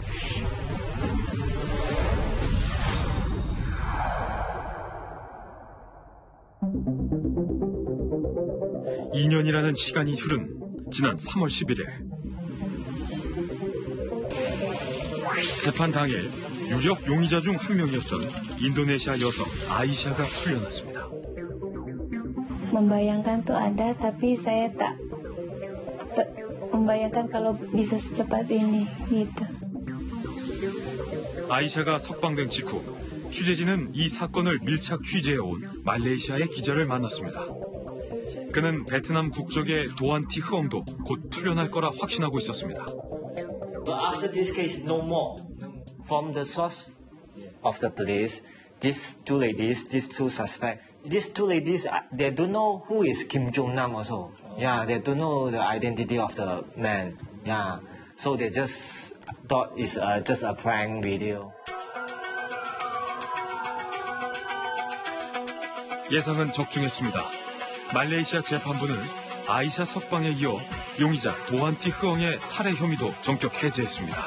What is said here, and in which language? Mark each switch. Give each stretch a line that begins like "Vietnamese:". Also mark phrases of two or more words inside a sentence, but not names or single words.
Korean: (2년이라는) 시간이 흐른 지난 3월 11일 재판 당일 유력 용의자 중 한 명이었던 인도네시아 여성 아이샤가 풀려났습니다.
Indonesian: Membayangkan tuh ada, tapi saya tak membayangkan kalau bisa secepat ini, gitu.
Korean: 아이샤가 석방된 직후 취재진은 이 사건을 밀착 취재해온 말레이시아의 기자를 만났습니다. 그는 베트남 국적의 도안티 흐엉도 곧 풀려날 거라 확신하고 있었습니다.
English: But after this case, no more. From the source of the police, these two ladies, these two suspects, these two ladies, they don't know who is Kim Jong-nam also. Yeah, they don't know the identity of the man. Yeah, so they just thought it's just a prank video.
Korean: 예상은 적중했습니다. 말레이시아 재판부는 아이샤 석방에 이어 용의자 도한티 흐엉의 살해 혐의도 전격 해제했습니다.